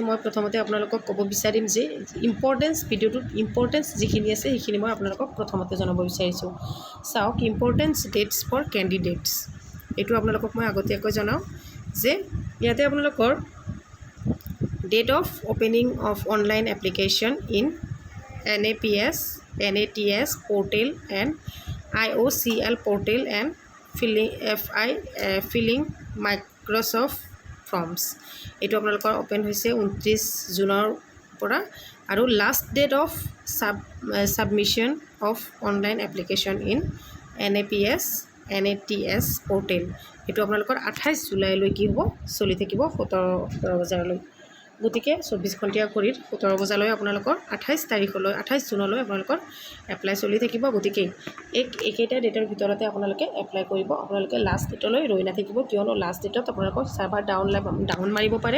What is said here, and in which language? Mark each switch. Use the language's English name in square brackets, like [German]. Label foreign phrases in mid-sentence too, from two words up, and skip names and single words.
[Assamese] মই প্ৰথমতে আপোনালোকক ক'ব বিচাৰিম যে ভিডিঅ'টোত ইম্পৰ্টেঞ্চ যিখিনি আছে সেইখিনি মই আপোনালোকক প্ৰথমতে জনাব বিচাৰিছোঁ। [English] চাওক Important dates for candidates, [Assamese] এইটো আপোনালোকক মই আগতীয়াকৈ জনাওঁ যে ইয়াতে আপোনালোকৰ [English] date of opening of online application in NATS portal and IOCL portal and filling Microsoft Forms, [Assamese] এইটো আপোনালোকৰ অপেন হৈছে 29 জুনৰ পৰা। [English] আৰু last date of submission of online application in NATS portal, [Assamese] এইটো আপোনালোকৰ 28 জুলাইলৈ কি হ'ব, চলি থাকিব 17 বজাৰলৈ। গতিকে 24 ঘণ্টীয়া ঘড়ীত 17 বজালৈ আপোনালোকৰ 28 জুনলৈ আপোনালোকৰ এপ্লাই চলি থাকিব। গতিকে এইকেইটা ডেটৰ ভিতৰতে আপোনালোকে এপ্লাই কৰিব। আপোনালোকে [English] last date [Assamese] ৰৈ নাথাকিব, কিয়নো [English] last date [Assamese] আপোনালোকৰ [English] server down [Assamese] মাৰিব পাৰে।